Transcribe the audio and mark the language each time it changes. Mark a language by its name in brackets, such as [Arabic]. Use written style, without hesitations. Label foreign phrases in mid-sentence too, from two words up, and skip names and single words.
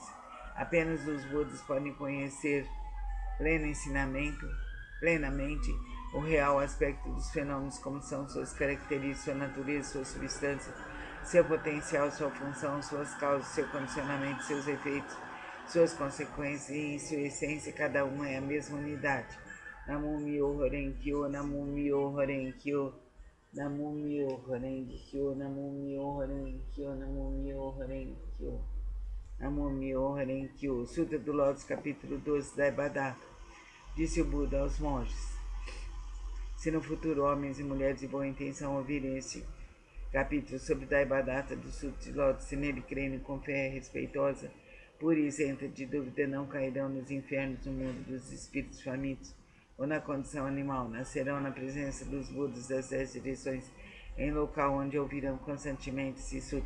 [Portuguese] Apenas os Budas podem conhecer plenamente o real aspecto dos fenômenos, como são suas características, sua natureza, sua substância, seu potencial, sua função, suas causas, seu condicionamento, seus efeitos, suas consequências e, em sua essência, cada uma é a mesma unidade. [Japanese] 南無妙法蓮華経、南無妙法蓮華経、南無妙法蓮華経、南無妙法蓮華経、南無妙法蓮華経、南無妙法蓮華経. [Portuguese] Sutra do Lótus, capítulo 12, Daibadatta. Disse o Buda aos monges: se no futuro homens e mulheres de boa intenção ouvirem esse capítulo sobre Daibadatta do Sutra de Lótus, se nele crerem com fé respeitosa, pura e isenta de dúvida, não cairão nos infernos no mundo dos espíritos famintos ou na condição animal, nascerão na presença dos Budas das 10 direções, em local onde ouvirão constantemente esse sutra.